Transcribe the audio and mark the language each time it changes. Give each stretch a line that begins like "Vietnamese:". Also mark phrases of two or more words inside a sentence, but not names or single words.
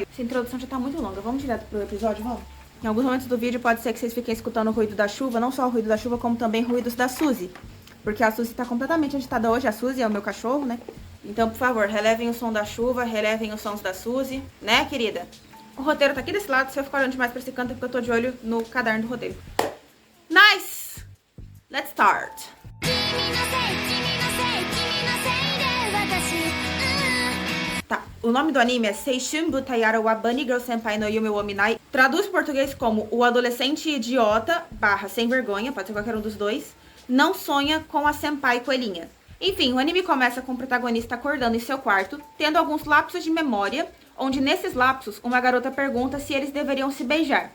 Portuguese: Essa introdução já tá muito longa. Vamos direto pro episódio, vamos? Em alguns momentos do vídeo pode ser que vocês fiquem escutando o ruído da chuva, não só o ruído da chuva, como também ruídos da Suzy. Porque a Suzy tá completamente agitada hoje. A Suzy é o meu cachorro, né? Então, por favor, relevem o som da chuva, relevem os sons da Suzy, né, querida? O roteiro tá aqui desse lado, se eu ficar olhando demais pra esse canto é porque eu tô de olho no caderno do roteiro.
English: Nice! Let's start!
Portuguese: Tá, o nome do anime é Seishun Butayara wa Bunny Girl Senpai no Yume wo Minai. Traduz em português como o adolescente idiota, / sem vergonha, pode ser qualquer um dos dois, não sonha com a senpai coelhinha. Enfim, o anime começa com o protagonista acordando em seu quarto, tendo alguns lapsos de memória, onde nesses lapsos uma garota pergunta se eles deveriam se beijar.